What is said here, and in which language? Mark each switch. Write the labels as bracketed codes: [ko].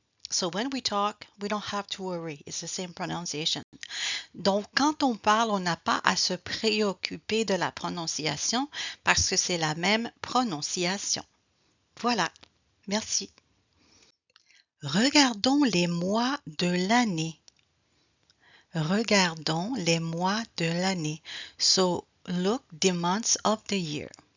[en] So when we talk, we don't have to worry. It's the same pronunciation. [fr] Donc, quand on parle, on n'a pas à se préoccuper de la prononciation parce que c'est la même prononciation. Voilà. Merci. Regardons les mois de l'année. Regardons les mois de l'année. [en] So, look the months of the year.